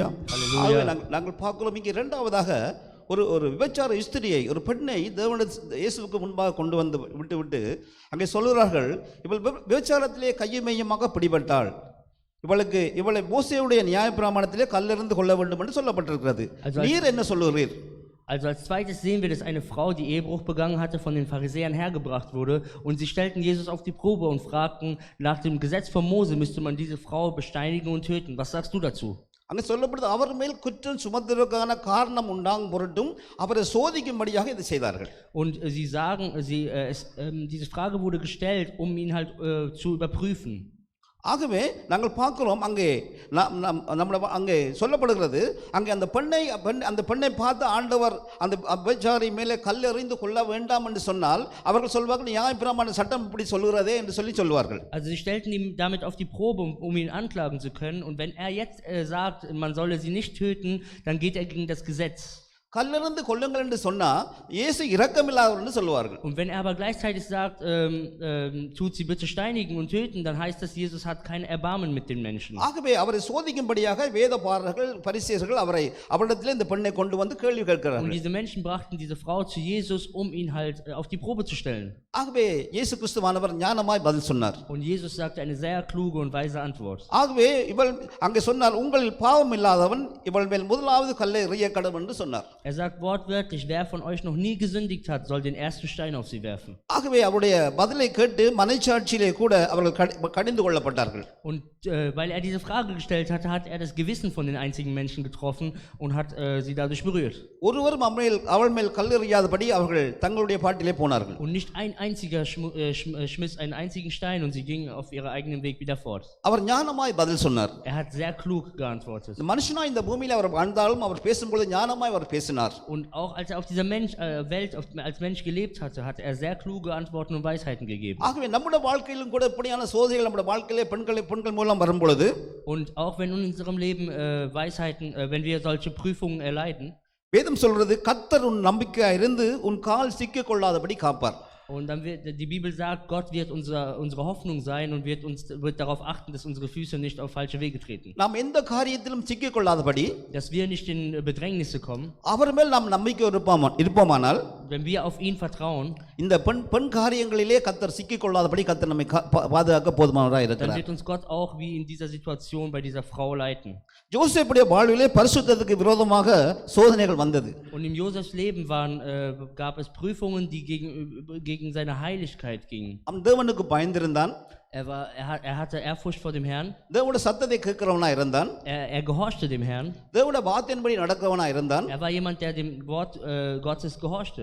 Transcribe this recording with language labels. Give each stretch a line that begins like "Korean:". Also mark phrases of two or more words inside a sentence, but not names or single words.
Tamil: நாங்கள் பார்க்கிறோம் இங்கே இரண்டாவதாக ஒரு விபச்சார ஸ்திரியை, ஒரு பெண்ணை தேவனுடைய இயேசுவுக்கு முன்பாக கொண்டு வந்து விட்டு அங்கே சொல்கிறார்கள், இவள் விபச்சாரத்திலே கையமையமாக பிடிபட்டாள், இவளை மோசேயுடைய நியாயப்பிரமாணத்திலே கல்லெறிந்து கொள்ள வேண்டும் என்று சொல்லப்பட்டிருக்கிறது. நீர் என்ன சொல்லுகிறீர்?
German: Also als zweites sehen wir, dass eine Frau, die Ehebruch begangen hatte, von den Pharisäern hergebracht wurde, und sie stellten Jesus auf die Probe und fragten, nach dem Gesetz von Mose müsste man diese Frau besteinigen und töten. Was sagst du dazu?
Tamil: அங்கே சொல்லப்படுது, அவர் மேல் குற்றம் சுமத்துவதற்கான காரணம் உண்டாகும் பொருட்டும் அவரை சோதிக்கும்படியாக இதை செய்தார்கள்.
German: Und sie sagen, diese Frage wurde gestellt, um ihn halt zu überprüfen.
Tamil: ஆகவே நாங்கள் பார்க்கிறோம் அங்கே அங்கே சொல்லப்படுகிறது, அங்கே அந்த பெண்ணை பார்த்து ஆண்டவர் அந்த விபச்சாரி மேலே கல்லெறிந்து கொள்ள வேண்டாம் என்று சொன்னால் அவர்கள் சொல்வார்கள், நியாயப்பிரமாண சட்டம் இப்படி சொல்கிறதே என்று சொல்வார்கள்.
German: Also sie stellten ihn damit auf die Probe, um ihn anklagen zu können, und wenn er jetzt sagt, man solle sie nicht töten, dann geht er gegen das Gesetz.
Tamil: கல்லெறிந்து கொல்லுங்கள் என்று சொன்னா இயேசு இரக்கமில்லாதவர் என்று சொல்வார்கள்.
German: Und wenn er aber gleichzeitig sagt, tut sie bitte steinigen und töten, dann heißt das, Jesus hat kein Erbarmen mit den Menschen.
Tamil: ஆகவே அவரை சோதிக்கும்படியாக வேதபாரகர்கள் பரிசேயர்கள் அவரிடத்தில் இந்த பெண்ணை கொண்டு வந்து கேள்வி கேட்கிறார்கள்.
German: Und diese Menschen brachten diese Frau zu Jesus, um ihn halt auf die Probe zu stellen.
Tamil: ஆகவே இயேசு கிறிஸ்துவானவர் ஞானமாய் பதில் சொன்னார்.
German: Und Jesus sagte eine sehr kluge und weise Antwort.
Tamil: ஆகவே இவள் அங்கே சொன்னார், உங்கள் பாவம் இல்லாதவன் இவள் மேல் முதலாவது கல்லை எறிய கடவன் என்று சொன்னார்.
German: Er sagt wortwörtlich, wer von euch noch nie gesündigt hat, soll den ersten Stein auf sie werfen.
Tamil: ஆகவே அவருடைய பதிலை கேட்டு மனச்சாட்சியிலே கூட அவர்கள் கடிந்து கொள்ளப்பட்டார்கள்.
German: Und weil er diese Frage gestellt hatte, hat er das Gewissen von den einzigen Menschen getroffen und hat sie dadurch berührt.
Tamil: ஒருவரும் அவள் மேல் கல்லெறியாதபடி அவர்கள் தங்களுடைய பாட்டிலே போனார்கள்.
German: Und nicht ein einziger schmiss einen einzigen Stein, und sie gingen auf ihrem eigenen Weg wieder fort.
Tamil: அவர் ஞானமாய் பதில் சொன்னார்.
German: Er hat sehr klug geantwortet.
Tamil: மனுஷனாய் இந்த பூமியிலே அவர் வாழ்ந்தாலும் அவர் பேசும்போது ஞானமாய் அவர் பேசினார்.
German: Und auch als er auf dieser Welt als Mensch gelebt hatte, hat er sehr kluge Antworten und Weisheiten gegeben.
Tamil: ஆகவே நம்முடைய வாழ்க்கையிலும் கூட இப்படியான சோதனைகள் நம்முடைய வாழ்க்கையிலே பெண்கள் மூலம் வரும் பொழுது,
German: und auch wenn in unserem Leben Weisheiten, wenn wir solche Prüfungen erleiden,
Tamil: வேதம் சொல்றது கர்த்தர் உன் நம்பிக்கையா இருந்து உன் கால் சிக்கிக் கொள்ளாதபடி காப்பார்.
German: Und dann wird, die Bibel sagt, Gott wird unsere Hoffnung sein und wird darauf achten, dass unsere Füße nicht auf falsche Wege treten.
Tamil: நாம் எந்த காரியத்திலும் சிக்கிக் கொள்ளாதபடி
German: Dass wir nicht in Bedrängnisse kommen.
Tamil: அவர் மேல் நாம் நம்பிக்கை இருப்போமானால்
German: Wenn wir auf ihn vertrauen,
Tamil: இந்த பெண் காரியங்களிலே கர்த்தர் சிக்கிக் கொள்ளாதபடி கர்த்தர் நம்மை பாதுகாக்க போதுமானவராக
German: dann
Tamil: இருக்கிறார்.
German: wird uns Gott auch wie in dieser Situation bei dieser Frau leiten.
Tamil: யோசேப்புடைய வாழ்விலே பரிசுத்தத்துக்கு விரோதமாக சோதனைகள் வந்தது.
German: Und im Josefs Leben gab es Prüfungen, die gegen seine Heiligkeit gingen.
Tamil: அவன் தேவனுக்கு பயந்திருந்தான்.
German: Er hatte Ehrfurcht vor dem Herrn.
Tamil: தேவனுடைய சத்தத்தை கேட்கிறவனா இருந்தான்.
German: Er gehorchte dem Herrn.
Tamil: தேவனுடைய வார்த்தையின்படி நடக்கிறவனா இருந்தான்.
German: Er war jemand, der dem Wort Gottes gehorchte.